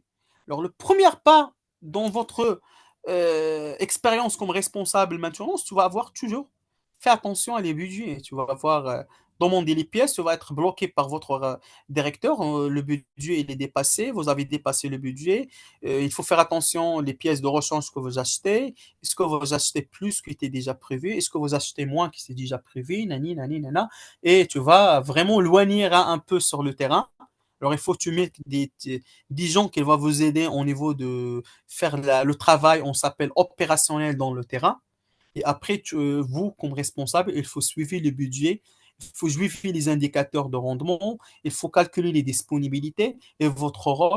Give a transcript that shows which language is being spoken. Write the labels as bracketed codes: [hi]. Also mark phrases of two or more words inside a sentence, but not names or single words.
[fr] Alors, le premier pas dans votre expérience comme responsable maintenance, tu vas avoir toujours fait attention à les budgets. Tu vas avoir demandé les pièces, tu vas être bloqué par votre directeur. Le budget il est dépassé, vous avez dépassé le budget. Il faut faire attention les pièces de rechange que vous achetez. Est-ce que vous achetez plus qui était déjà prévu? Est-ce que vous achetez moins qui était déjà prévu? Nani, nani, nana. Et tu vas vraiment loigner un peu sur le terrain. Alors, il faut que tu mettes des gens qui vont vous aider au niveau de faire le travail, on s'appelle opérationnel dans le terrain. Et après, vous, comme responsable, il faut suivre le budget, il faut suivre les indicateurs de rendement, il faut calculer les disponibilités et votre rôle.